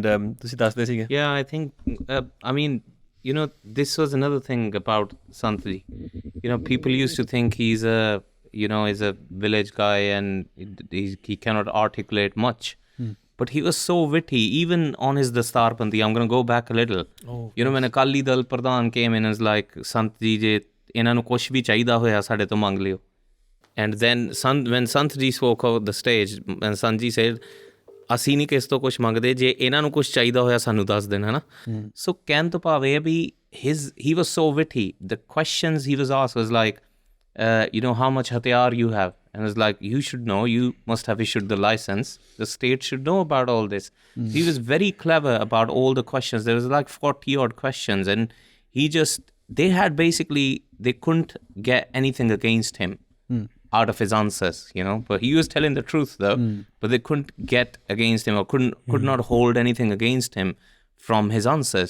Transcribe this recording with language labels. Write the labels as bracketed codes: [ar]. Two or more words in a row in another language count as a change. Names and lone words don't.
[en] yeah, I think, this was another thing about Sant Ji. People used to think he's a village guy and he cannot articulate much. But he was so witty, even on his Dastar Bandi. I'm going to go back a little. When Akali Dal Pradhan came in and was like, [pa] ਸੰਤ ਜੀ, ਜੇ ਇਹਨਾਂ ਨੂੰ ਕੁਛ ਭੀ ਚਾਹੀਦਾ ਹੋਇਆ ਸਾਡੇ ਤੋਂ ਮੰਗ ਲਿਓ. And then when Sant Ji spoke on the stage, and Sant Ji said, ਅਸੀਂ ਨਹੀਂ ਕਿਸ ਤੋਂ ਕੁਛ ਮੰਗਦੇ, ਜੇ ਇਹਨਾਂ ਨੂੰ ਕੁਛ ਚਾਹੀਦਾ ਹੋਇਆ ਸਾਨੂੰ ਦੱਸ ਦੇਣ, ਹੈ ਨਾ. ਸੋ ਕਹਿਣ ਤੋਂ ਭਾਵ ਇਹ ਵੀ [en] he was so witty. The questions he was asked was like, how much hatiyar you have? And it was like, you should know, you must have issued the license. The state should know about all this. He was very clever about all the questions. There was like 40 odd questions, and they couldn't get anything against him out of his answers, but he was telling the truth though, but they couldn't get against him or could not hold anything against him from his answers.